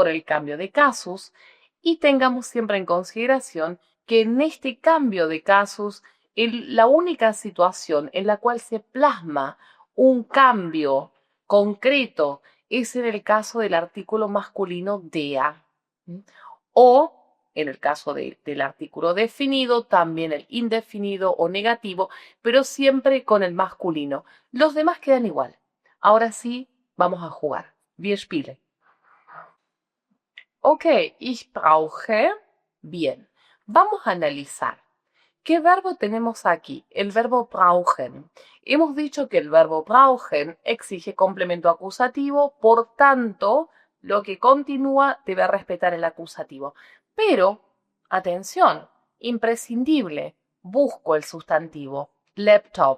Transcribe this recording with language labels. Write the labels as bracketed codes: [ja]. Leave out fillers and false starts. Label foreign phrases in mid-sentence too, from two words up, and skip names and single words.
[es] el cambio de casus, y tengamos siempre en consideración que en este cambio de casus, la única situación en la cual se plasma un cambio concreto es en el caso del artículo masculino der, o en el caso del artículo definido, también el indefinido o negativo, pero siempre con el masculino. Los demás quedan igual. Ahora sí, vamos a jugar. [de] Wir spielen. Ok, ich brauche. [es] Bien, vamos a analizar. ¿Qué verbo tenemos aquí? El verbo brauchen. Hemos dicho que el verbo brauchen exige complemento acusativo, por tanto, lo que continúa debe respetar el acusativo. Pero, atención, imprescindible, busco el sustantivo, laptop.